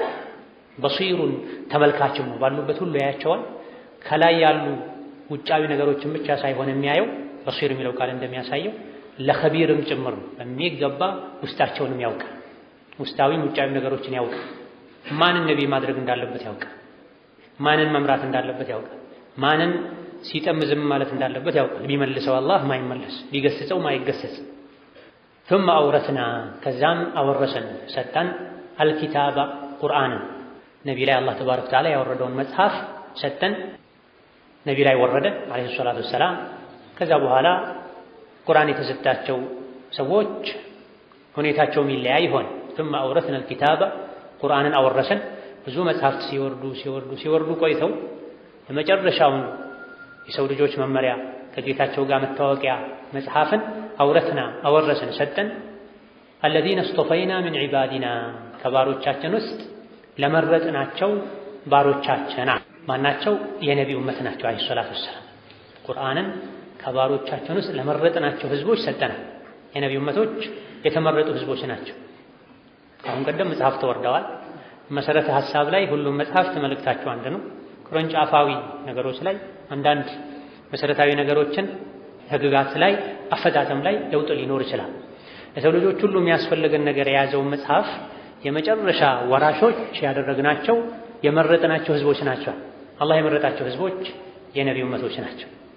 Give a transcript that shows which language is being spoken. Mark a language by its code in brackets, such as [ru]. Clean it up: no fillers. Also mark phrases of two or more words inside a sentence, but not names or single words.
[am] በሲሩን ተመልካችም ነው። ባሉበት ሁሉ ያያቸዋል። ከላይ ያሉ ውጫዊ ነገሮችን ብቻ ሳይሆን የሚያየው በሲር የሚለው ቃል እንደሚያሳየው ለኸቢርም ጭምር ነው። በሚገባ ውስጣቸውንም ያውቃል። ውስጣዊም ውጫዊ ነገሮችን ያውቃል። ማንን ነቢይ ማድረግ እንዳለበት ያውቃል። ማንን መምራት እንዳለበት ያውቃል። ማንን ሲጠም ዝም ማለት እንዳለበት ያውቃል። ቢመልሰው አላህ ማይመለስ፣ ቢገስጸው ማይገሰጽ። [ar] ثم أورثنا [am] ከዛም አወረሰን ሰጠን አልኪታባ ቁርአንን ነቢ ላይ አላህ [ar] تبارك وتعالى [am] ያወረደውን መጽሐፍ ሰጠን። ነቢ ላይ ወረደ [ar] عليه الصلاة والسلام። [am] ከዛ በኋላ ቁርአን የተሰጣቸው ሰዎች ሁኔታቸውም ይለያይ ሆነ። [ar] ثم أورثنا الكتاب [am] ቁርአንን አወረሰን። ብዙ መጽሐፍት ሲወርዱ ቆይተው የመጨረሻውን የሰው ልጆች መመሪያ ከጌታቸው ጋር መታወቂያ መጽሐፍን አውረትና አወረሰን ሰጠን። [ar] الذين اصطفينا من عبادنا [am] ከባሮቻችን ውስጥ ለመረጥናቸው ባሮቻችን ማናቸው? የነቢዩ ኡመት ናቸው [ar] عليه الصلاة والسلام። [am] ቁርአንን ከባሮቻችን ውስጥ ለመረጥናቸው ህዝቦች ሰጠናል። የነቢዩ ኡመቶች የተመረጡ ህዝቦች ናቸው። አሁን ቀደም መጽሐፍት ወርደዋል። መሰረተ ሐሳብ ላይ ሁሉም መጽሐፍት መልእክታቸው አንድ ነው። ቅርንጫፋዊ ነገሮች ላይ አንዳንድ መሰረታዊ ነገሮችን ህግጋት ላይ አፈታተም ላይ ለውጥ ሊኖር ይችላል። ለሰው ልጆች ሁሉ የሚያስፈልገን ነገር የያዘውን መጽሐፍ የመጨረሻ ወራሾች ያደረግናቸው የመረጥናቸው ህዝቦች ናቸው። አላህ የመረጣቸው ህዝቦች የነቢዩ ኡመቶች ናቸው።